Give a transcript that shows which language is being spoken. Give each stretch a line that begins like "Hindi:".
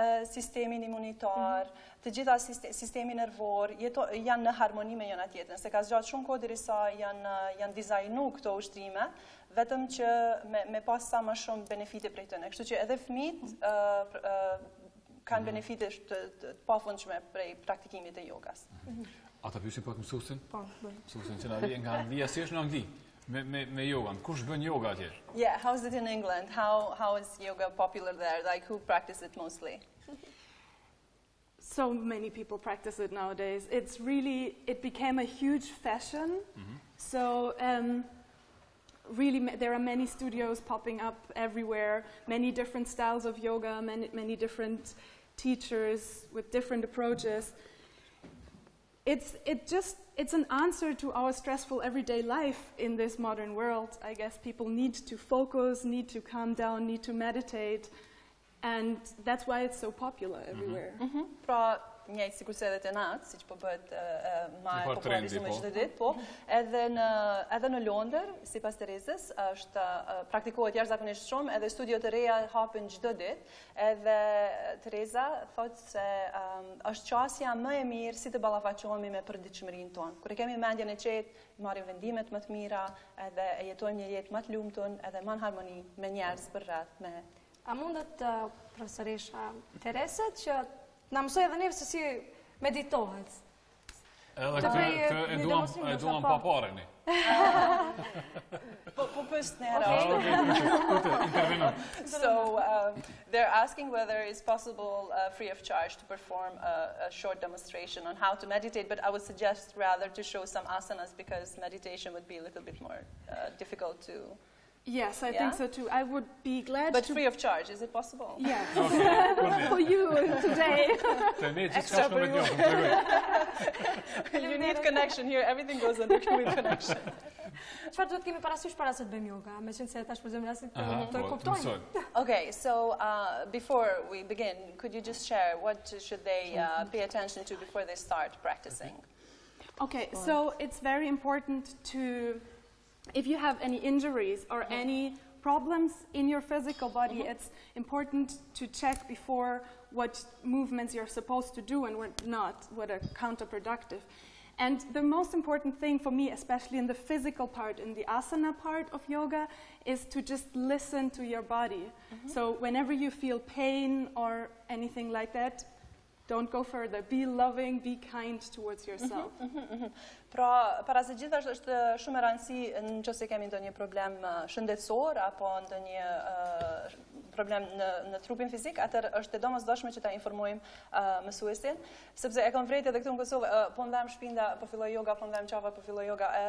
Albanian: sistemin imunitar, të gjitha sistemi nervor janë në harmoni me njëra tjetrën, se ka zgjatë shumë kohë derisa janë dizajnu këto ushtrime, vetëm që me pas sa më shumë benefite prej tyre. Kështu që edhe fëmijët kanë benefite të pafundshme prej praktikimit të jogas. Ata pyesin pak mësuesin? Po, mësuesin që na vjen nga Anglia, si është në Angli me yogan? Kush bën yoga atje?
English: Yeah, how is it in England? How is yoga popular there? Like who practice it mostly? So many people practice it nowadays. It became a huge fashion. So really there are many studios popping up everywhere, many different styles of yoga, many different teachers with different approaches. It's an answer to our stressful everyday life in this modern world. I guess people need to focus, need to calm down, need to meditate. And that's why it's so popular everywhere.
Albanian: Pra, njëjtë sikur se edhe te natë, siç po bëhet më popularizuar çdo ditë, po, edhe në Londër, sipas Theresës, është praktikohet jashtëzakonisht shumë, edhe studio të reja hapen çdo ditë, edhe Theresa thotë se është qasja më e mirë si të ballafaqohemi me përditshmërinë tonë. Kur e kemi mendjen e qetë, marrim vendimet më të mira, edhe e jetojmë një jetë më të lumtur, edhe më në harmoni me njerëz për rreth me. A mundet profesoresha Therese që na mësoj edhe neve se si meditohet? Edhe këtë e duam pa pareni. Po pyst në herë.
English: So they're asking whether it's possible free of charge to perform a short demonstration on how to meditate, but I would suggest rather to show some asanas because meditation would be a little bit more difficult to. Yes, I think so too. I would be glad But free of charge, is it possible? Yeah. For you today. Extra for you. You need connection here. Everything goes under with connection.
Albanian: Çfarë duhet kemi parasysh para se të bëjmë yoga? Meqense se tash po zëmë rastin të kuptojmë.
English: Okay, so before we begin, could you just share what should they pay attention to before they start practicing? Okay, so it's very important to if you have any injuries or any problems in your physical body, it's important to check before what movements you're supposed to do and what not, what are counterproductive. And the most important thing for me, especially in the physical part, in the asana part of yoga, is to just listen to your body. So whenever you feel pain or anything like that, don't go further. Be loving, be kind towards yourself.
Albanian: Pra, para se gjithashtu është shumë e rëndësishme nëse kemi ndonjë problem shëndetësor apo ndonjë problem në trupin fizik, atëherë është e domosdoshme që ta informojmë mësuesin, sepse e kam vërejtë edhe këtu në Kosovë, po ndam shpinda, po filloj yoga, po ndam qafa, po filloj yoga.